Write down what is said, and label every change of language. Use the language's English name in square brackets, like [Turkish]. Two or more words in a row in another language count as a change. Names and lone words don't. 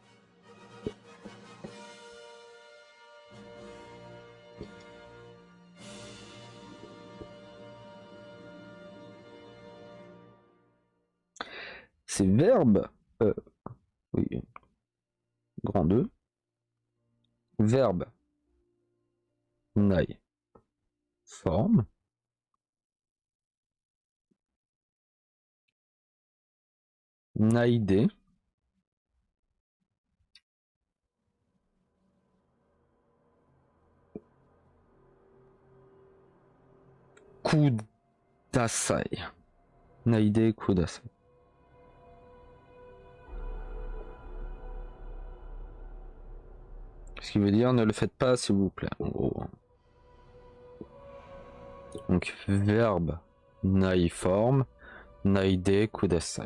[French] C'est verbe, oui, grand 2, verbe, nai, forme, [Japanese] ないで、ください、ないで、ください. [French] Ce qui veut dire ne le faites pas s'il vous plaît, en gros. Donc verbe naiforme, [Japanese] ないでください.